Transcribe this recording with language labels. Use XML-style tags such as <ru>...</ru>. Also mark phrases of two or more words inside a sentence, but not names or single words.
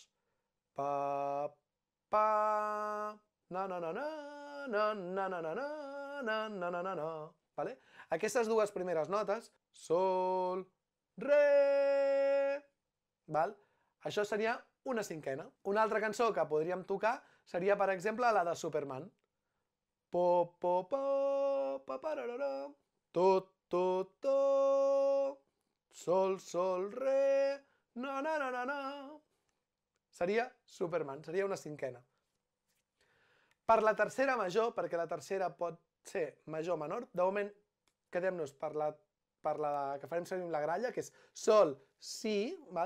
<ca>Pa, pa, na, na, na, na, na, na, na, na, na, na, na, na, na. Vale? Aquestes dues primeres notes, sol, re, val? Això seria una cinquena. Una altra cançó que podríem tocar seria, per exemple, la de Superman. Po, po, po, pa, pararara, to, to, to, sol, sol, re, na, na, na, na, na. Seria Superman, seria una cinquena. Per la tercera major, perquè la tercera pot ser major o menor, de moment quedem-nos per la que farem servir amb la gralla, que és sol, si, val?</ca>